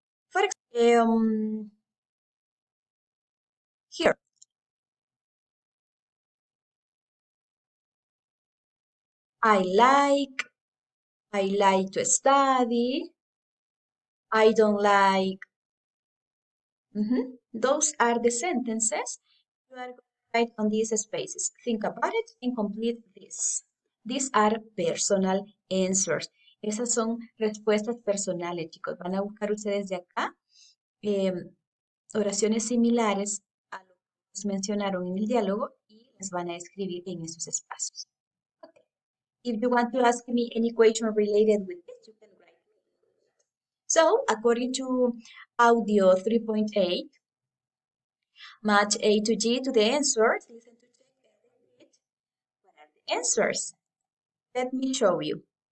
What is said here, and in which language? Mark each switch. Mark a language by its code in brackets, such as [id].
[en] For example, here, I like to study, I don't like. Those are the sentences you are going to write on these spaces. Think about it and complete this. These are personal answers. [es] Esas son respuestas personales, chicos. Van a buscar ustedes de acá oraciones similares a lo que nos mencionaron en el diálogo y las van a escribir en esos espacios. [en] Okay. If you want to ask me any question related with this, you can write. So, according to audio 3.8, match A to G to the answers. Listen to check and repeat. What are the answers? Let me show you.